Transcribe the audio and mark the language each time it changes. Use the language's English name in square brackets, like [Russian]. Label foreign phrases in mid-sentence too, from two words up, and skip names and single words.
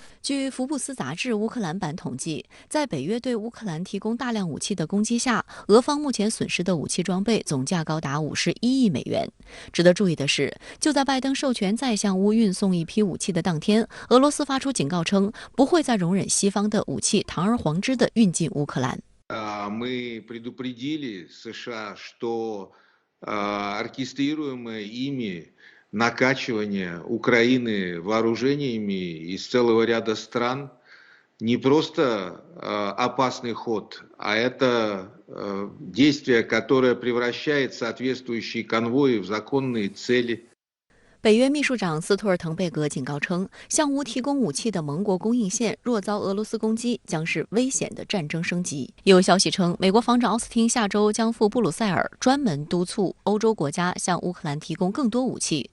[Chinese] 据福布斯杂志乌克兰版统计，在北约对乌克兰提供大量武器的攻击下，俄方目前损失的武器装备总价高达51亿美元。值得注意的是，就在拜登授权再向乌运送一批武器的当天，俄罗斯发出警告称，不会再容忍西方的武器堂而皇之地运进乌克兰。 [Russian] Мы предупредили США, что оркестрируемое ими накачивание Украины вооружениями из целого ряда стран не просто опасный ход, а это действие, которое превращает соответствующие конвои в законные цели. [Chinese] 北约秘书长斯托尔滕贝格警告称，向乌提供武器的盟国供应线若遭俄罗斯攻击，将是危险的战争升级。有消息称，美国防长奥斯汀下周将赴布鲁塞尔，专门督促欧洲国家向乌克兰提供更多武器。